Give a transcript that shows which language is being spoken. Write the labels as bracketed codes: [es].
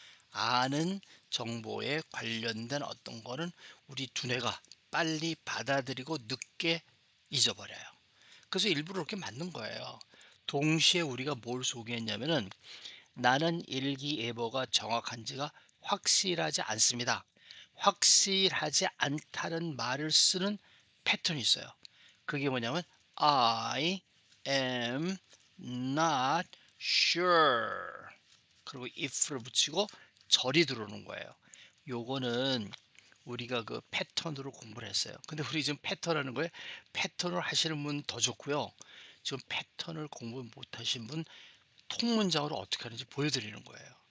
[ko] 아는 정보에 관련된 어떤 거는 우리 두뇌가 빨리 받아들이고 늦게 잊어버려요. 그래서 일부러 이렇게 만든 거예요. 동시에 우리가 뭘 소개했냐면은 나는 일기예보가 정확한지가 확실하지 않습니다. 확실하지 않다는 말을 쓰는 패턴이 있어요. 그게 뭐냐면 [en] I am not sure. [ko] 그리고 if를 붙이고 절이 들어오는 거예요. 요거는 우리가 그 패턴으로 공부를 했어요. 근데 우리 지금 패턴 하는 거에 패턴을 하시는 분 더 좋고요. 지금 패턴을 공부 못 하신 분 통문장으로 어떻게 하는지 보여드리는 거예요.